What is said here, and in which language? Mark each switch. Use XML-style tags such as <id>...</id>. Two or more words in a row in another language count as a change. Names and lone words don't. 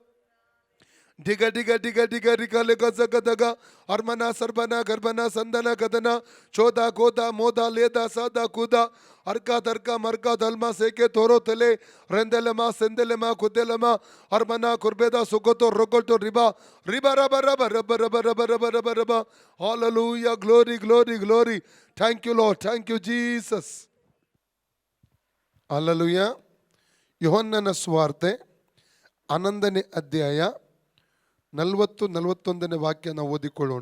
<en>ಡಿಗ ಡಿಗ ಡಿಗ ಡಿಗ ರಿಕಲೆ ಗಜಗದಗ ಅರ್ಮನ ಸರ್ಬನ ಗರ್ಭನ ಸಂದನ ಗದನ ಚೋದ ಗೋದ ಮೋದ ಲೇದ ಸಾದ ಕೂದ ಅರ್ಕ ತರ್ಕ ಮರ್ಕ ದಲ್ಮ ಸೇಕೆ ತೋರೋ ತಲೆ ರೆಂದೆಲೆಮ ಸೆಂದೆಲೆಮ ಕುದ್ದೆಲೆಮ ಅರ್ಮನ ಕುರ್ಬೇದ ಸುಗೋತೋ ರೊಗೊಟೋ ರಿಬಾ ರಿಬ ರಬ ರಬ ರಬ ರಬ ರಬ ರಬ ರಬ ರಬ. Hallelujah. Glory glory glory. Thank you Lord, thank you Jesus. ಹಾಲೆಲೂಯಾ.</en> <kn>ಯೋಹನ್ನನ ಸುವಾರ್ತೆ 11ನೇ ಅಧ್ಯಾಯ 40-41 ವಾಕ್ಯ ನಾವು ಓದಿಕೊಳ್ಳೋಣ.</kn>